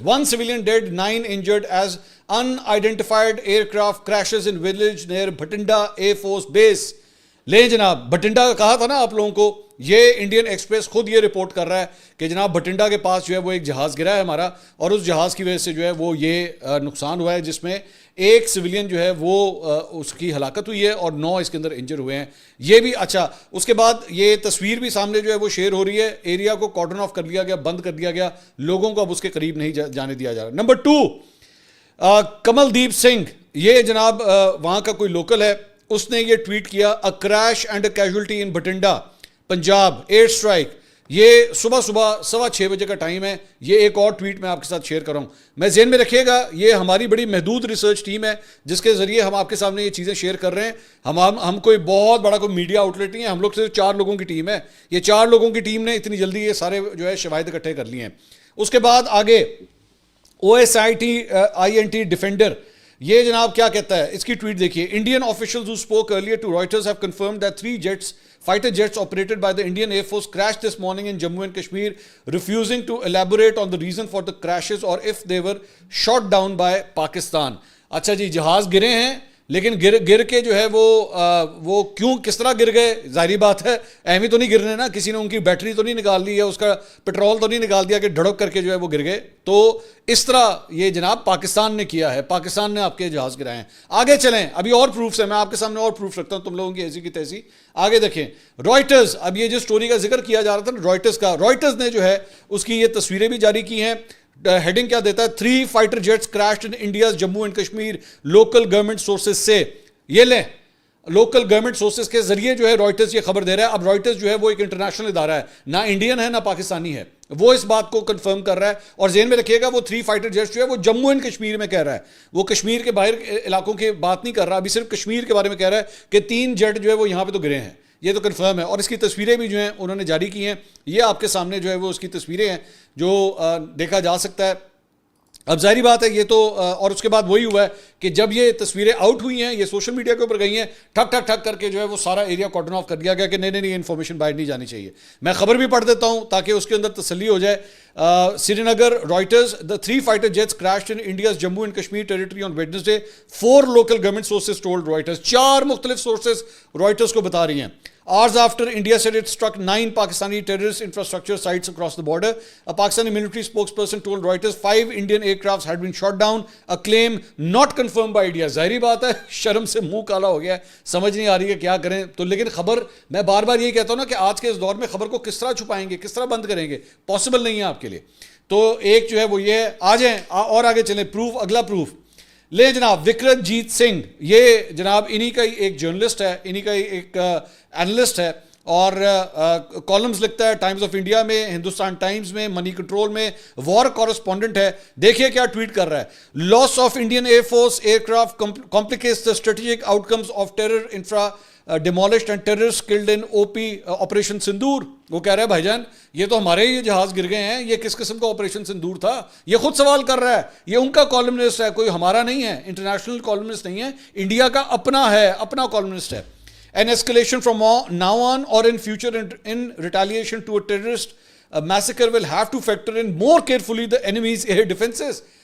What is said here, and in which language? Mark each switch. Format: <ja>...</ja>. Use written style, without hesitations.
<en>1 civilian dead, 9 injured as unidentified aircraft crashes in village near Bhatinda Air Force Base.</en> <ur>لیں جناب, بھٹنڈا کہا تھا نا آپ لوگوں کو, یہ انڈین ایکسپریس خود یہ رپورٹ کر رہا ہے کہ جناب بھٹنڈا کے پاس جو ہے وہ ایک جہاز گرا ہے ہمارا, اور اس جہاز کی وجہ سے جو ہے وہ یہ نقصان ہوا ہے جس میں ایک سویلین جو ہے وہ اس کی ہلاکت ہوئی ہے اور 9 اس کے اندر انجر ہوئے ہیں. یہ بھی اچھا, اس کے بعد یہ تصویر بھی سامنے جو ہے وہ شیئر ہو رہی ہے, ایریا کو کارڈن آف کر لیا گیا, بند کر دیا گیا, لوگوں کو اب اس کے قریب نہیں جانے دیا جا رہا. نمبر 2, کمل دیپ سنگھ, یہ جناب وہاں کا کوئی لوکل ہے, اس نے یہ ٹویٹ کیا,</ur> <en>A crash and a casualty in Bathinda Punjab air strike.</en> <ur>یہ صبح 6:15 بجے کا ٹائم ہے. یہ ایک اور ٹویٹ میں آپ کے ساتھ شیئر کر رہا ہوں. میں ذہن میں رکھیے گا یہ ہماری بڑی محدود ریسرچ ٹیم ہے جس کے ذریعے ہم آپ کے سامنے یہ چیزیں شیئر کر رہے ہیں. ہم کوئی بہت بڑا کوئی میڈیا آؤٹ لیٹ نہیں ہے, ہم لوگ صرف 4 لوگوں کی ٹیم ہے. یہ 4 لوگوں کی ٹیم نے اتنی جلدی یہ سارے جو ہے شواہد اکٹھے کر لیے ہیں. اس کے بعد آگے OSINT ڈیفینڈر, یہ جناب کیا کہتا ہے, اس کی ٹویٹ دیکھیے. Indian officials</ur> <en>who spoke earlier to Reuters have confirmed that 3 fighter jets operated by the Indian Air Force crashed this morning in Jammu and Kashmir, refusing to elaborate on the reason for the crashes or if they were shot down by Pakistan.</en> <ur>اچھا جی, جہاز گرے ہیں لیکن گر کے جو ہے وہ کیوں کس طرح گر گئے, ظاہری بات ہے اہمی تو نہیں گرنے نا, کسی نے ان کی بیٹری تو نہیں نکال لی ہے, اس کا پیٹرول تو نہیں نکال دیا کہ ڈھڑک کر کے جو ہے وہ گر گئے. تو اس طرح یہ جناب پاکستان نے کیا ہے, پاکستان نے آپ کے جہاز گرائے ہیں. آگے چلیں, ابھی اور پروفس ہیں, میں آپ کے سامنے اور پروف رکھتا ہوں تم لوگوں کی ایسی کی تیسی. آگے دیکھیں, رائٹرز, اب یہ جو سٹوری کا ذکر کیا جا رہا تھا رائٹرز کا, رائٹرز نے جو ہے اس کی یہ تصویریں بھی جاری کی ہیں. ہیڈنگ کیا دیتا ہے,</ur> <en>3 fighter jets crashed in India's Jammu and Kashmir, local government sources سے.</en> <ur>یہ لیں, لوکل گورنمنٹ سورسز کے ذریعے جو ہے رائٹرز یہ خبر دے رہا ہے. اب رائٹرز جو ہے وہ ایک انٹرنیشنل ادارہ ہے, نہ انڈین ہے نہ پاکستانی ہے, وہ اس بات کو کنفرم کر رہا ہے. اور ذہن میں رکھیے گا وہ 3 fighter jets جو ہے وہ جموں اینڈ کشمیر میں کہہ رہا ہے, وہ کشمیر کے باہر علاقوں کی بات نہیں کر رہا, ابھی صرف کشمیر کے بارے میں کہہ رہا ہے کہ 3 جیٹ جو ہے وہ یہاں پہ تو گرے ہیں, یہ تو کنفرم ہے. اور اس کی تصویریں بھی جو ہیں انہوں نے جاری کی ہیں, یہ آپ کے سامنے جو ہے وہ اس کی تصویریں ہیں جو دیکھا جا سکتا ہے. اب ظاہری بات ہے یہ تو, اور اس کے بعد وہی ہوا ہے کہ جب یہ تصویریں آؤٹ ہوئی ہیں, یہ سوشل میڈیا کے اوپر گئی ہیں, ٹھک ٹھک ٹھک کر کے جو ہے وہ سارا ایریا کارڈن آف کر دیا گیا کہ نہیں انفارمیشن باہر نہیں جانی چاہیے. میں خبر بھی پڑھ دیتا ہوں تاکہ اس کے اندر تسلی ہو جائے.</ur> <en>Srinagar, Reuters, the 3 fighter jets crashed in India's Jammu and Kashmir territory on Wednesday, 4 local government sources told Reuters.</en> <ur>4 مختلف سورسز رائٹرز کو بتا رہی ہیں.</ur> <en>Hours after India said it struck 9 Pakistani terrorist infrastructure sites across the border, a Pakistani military spokesperson told Reuters 5 Indian aircrafts had been shot down, a claim not confirmed by India.</en> <ur>ظاہری بات ہے شرم سے منہ کالا ہو گیا ہے, سمجھ نہیں آ رہی ہے کیا کریں. تو لیکن خبر, میں بار بار یہی کہتا ہوں نا کہ آج کے اس دور میں خبر کو کس طرح چھپائیں گے, کس طرح بند کریں گے, پاسبل نہیں ہے آپ کے لیے. تو ایک جو ہے وہ یہ, آ جائیں اور آگے چلیں. پروف, اگلا پروف لے جناب. وکرت جیت سنگھ, یہ جناب انہی کا ہی ایک جرنلسٹ ہے, انہی کا ہی ایک اینالسٹ ہے, اور کالمز لکھتا ہے ٹائمز آف انڈیا میں, ہندوستان ٹائمز میں, منی کنٹرول میں, وار کورسپونڈنٹ ہے. دیکھیے کیا ٹویٹ کر رہا ہے.</ur> <en>Loss of Indian air force aircraft complicates the strategic outcomes of terror infra demolished and terrorist killed in operation Sindoor.</en> <ur>وہ کہہ رہا ہے بھائی جان یہ تو ہمارے ہی جہاز گر گئے ہیں, یہ کس قسم کا آپریشن سندور تھا. یہ خود سوال کر رہا ہے, یہ ان کا کالمنسٹ ہے, کوئی ہمارا نہیں ہے, انٹرنیشنل کالمنسٹ نہیں ہے, انڈیا کا اپنا ہے, اپنا کالمنسٹ ہے.</ur> <en>An escalation from now on or in future in retaliation to a terrorist massacre will have to factor in more carefully the enemy's air defenses.</en>